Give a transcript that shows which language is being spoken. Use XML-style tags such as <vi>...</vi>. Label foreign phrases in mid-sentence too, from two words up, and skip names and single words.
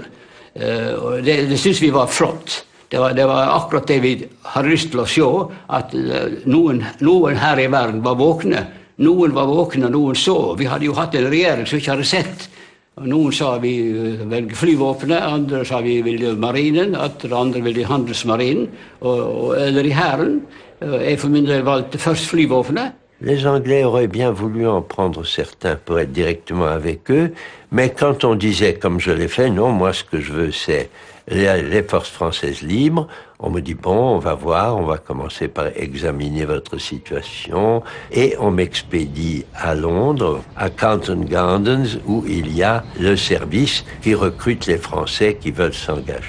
<no>Og det synes vi var flott. Det var akkurat det vi hadde lyst til å se, at noen her i verden var våkne. Noen var våkne, og noen så. Vi hadde jo hatt en regjering som ikke hadde sett. Noen sa vi velger flyvåpenet, andre sa vi ville marinen, andre ville handelsmarinen, eller i hæren. Jeg for min del valgte først flyvåpenet.</no> <fr>Les Anglais auraient bien voulu en prendre certains pour être directement avec eux, mais quand on disait, comme je l'ai fait, non, moi ce que je veux c'est les forces françaises libres, on me dit, bon, on va voir, on va commencer par examiner votre situation, et on m'expédie à Londres, à Carlton Gardens, où il y a le service qui recrute les Français qui veulent s'engager.</fr>